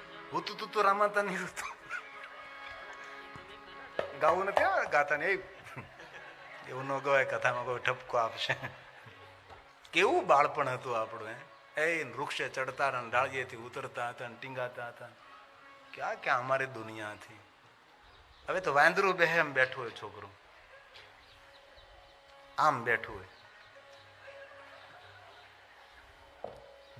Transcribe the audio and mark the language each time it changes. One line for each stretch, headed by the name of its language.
Gujarati: હું તું રમાતા નહીં, ગાવું નથી ગાતા ને એવું ન ગવાય, કથામાં કોઈ ઠપકો આપશે। કેવું બાળપણ હતું આપણું। એ વૃક્ષે ચડતા હતા, ડાળીએથી ઉતરતા હતા, ટીંગાતા હતા।
Hindi: क्या क्या हमारी दुनिया थी।
Gujarati: હવે તો વાંદરું બેહે એમ બેઠું હોય છોકરું, આમ બેઠું હોય।